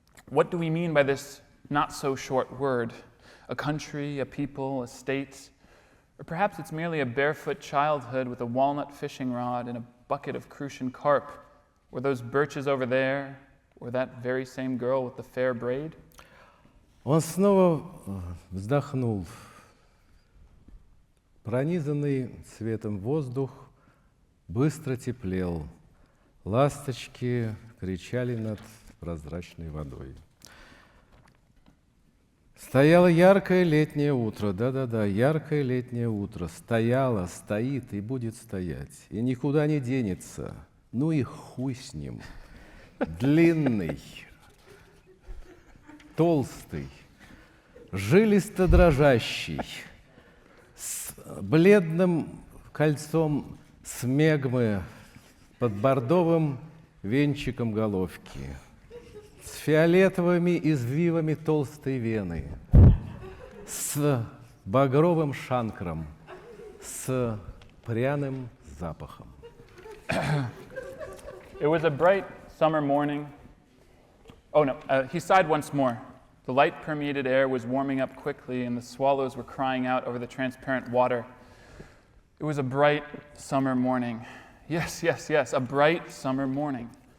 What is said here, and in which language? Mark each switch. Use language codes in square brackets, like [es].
[en] What do we mean by this not-so-short word? A country, a people, a state? Or perhaps it's merely a barefoot childhood with a walnut fishing rod and a bucket of Crucian carp, or those birches over there, or that very same girl with the fair braid? [ru] Он снова вздохнул. Пронизанный светом воздух быстро теплел. Ласточки кричали над прозрачной водой. Стояло яркое летнее утро, да-да-да, яркое летнее утро. Стояло, стоит и будет стоять. И никуда не денется. Ну и хуй с ним. Длинный, толстый, жилисто дрожащий, с бледным кольцом смегмы под бордовым венчиком головки, с фиолетовыми извивами толстой вены, с багровым шанкром, с пряным запахом. [en] It was a bright summer morning. Oh no, he sighed once more. The light permeated air was warming up quickly and the swallows were crying out over the transparent water. It was a bright summer morning. Yes, yes, yes, a bright summer morning.